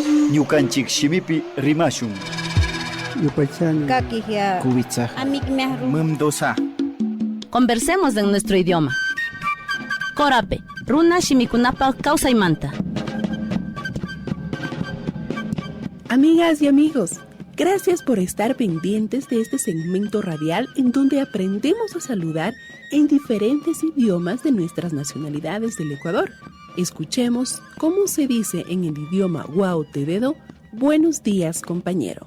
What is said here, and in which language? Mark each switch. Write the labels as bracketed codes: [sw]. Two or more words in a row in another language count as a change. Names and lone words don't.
[qu] ñukanchik shimipi rimashun. Kakihia. Kubitsa. Amikmehru. Mumdosa. [es] Conversemos en nuestro idioma. [qu] Corape, runa shimikunapa kawsaymanta. [es] Amigas y amigos, gracias por estar pendientes de este segmento radial en donde aprendemos a saludar en diferentes idiomas de nuestras nacionalidades del Ecuador. Escuchemos cómo se dice en el idioma Guautededo, buenos días, compañero.